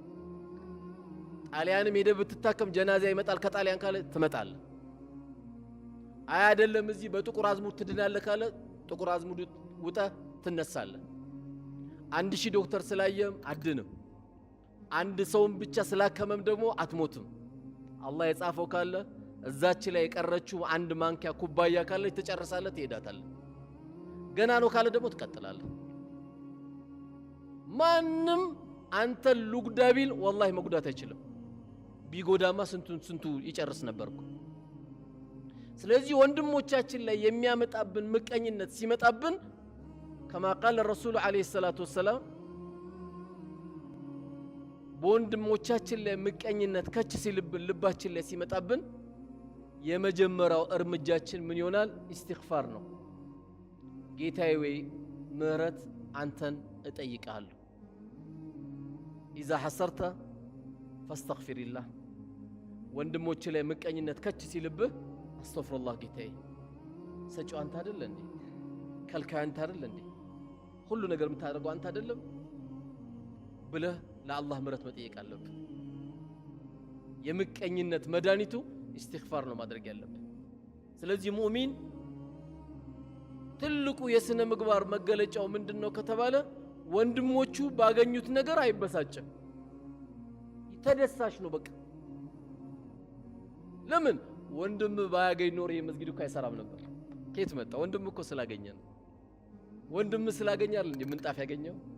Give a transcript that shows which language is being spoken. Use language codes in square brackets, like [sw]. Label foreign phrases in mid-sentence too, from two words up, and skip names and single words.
[am] ጣሊያንም ሄደህ ብትታከም ጀናዛ ይመጣል ከጣሊያን ካለ ትመጣለህ አይ አይደለም እዚህ በጥቁር አዝሙድ ትድናለህ ካለ ጥቁር አዝሙድ ውጣ ትነሳለህ 1000 ዶክተር ስላየም አድንም አንድ ሰውን ብቻ ስላከመም ደግሞ አትሞትም አላህ የጻፈው ካለ እዛች ላይ የቀረችው አንድ ማንኪያ ኩባያ ካለ ትጨርሳለህ ትሄዳታለህ ገና ነው ካለ ደግሞ ትቀጥላለህ ማንም አንተ ሉግዳቢል والله መጉዳት አይችልም ቢጎዳማ ስንቱ ይጨርስ ነበርኩ ስለዚህ ወንድሞቻችን ላይ የሚያመጣብን ምቀኝነት ሲመጣብን [ar] كما قال الرسول عليه الصلاه والسلام [am] በወንድሞቻችን ላይ ምቀኝነት ከች ሲልብን ልባችን ላይ ሲመጣብን የመጀመሪያው እርምጃችን ምን ይሆናል ኢስቲግፋር ነው ጌታዬ ወይ ምህረት አንተን እጠይቃለሁ [ar] إذا حصرت فاستغفر الله [am] ወንድሞች ላይ ምቀኝነት ከች ሲልብህ አስተግፍሩላህ ጌታዬ ሰጪው አንተ አይደል እንዴ ከልካይ አንተ አይደል እንዴ ሁሉ ነገር የምታደርገው አንተ አይደለም ብለህ ለአላህ ምህረት መጠየቅ አለብህ የምቀኝነት መድኃኒቱ ኢስቲግፋር ነው ማድረግ ያለብህ ስለዚህ ሙእሚን ትልቁ የስነ ምግባር መገለጫው ምንድነው ከተባለ ወንድሞቹ ባገኙት ነገር አይበሳጭም ተደሳሽ ነው በቃ ለምን ወንድም ባያገኝ ኖር የመስጊዱ አይሰራም ነበር ከየት መጣ ወንድም እኮ ስላገኘ ነው ወንድም ስላገኛል እንዴ ምንጣፍ ያገኘው